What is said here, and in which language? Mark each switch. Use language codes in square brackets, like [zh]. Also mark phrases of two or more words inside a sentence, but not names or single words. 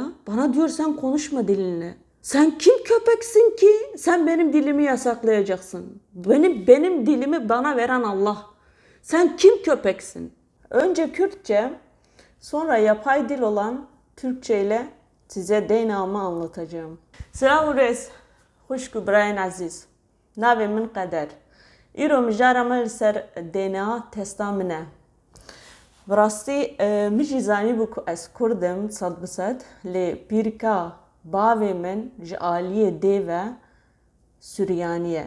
[tr] Bana diyor sen konuşma dilinle. Sen kim köpeksin ki sen benim dilimi yasaklayacaksın? Benim dilimi bana veren Allah. Sen kim köpeksin? Önce Kürtçe, sonra yapay dil olan Türkçe ile size DNA'mı anlatacağım. Selam reis, hoş Brian Aziz. [ku] Navê min Qeder. Îro mijara me li ser DNA testa min e. Bi rastî min jî zanîbû ku ez Kurd im sed bi sed lê pîrika bavê min ji aliyê dê ve Suryanî ye.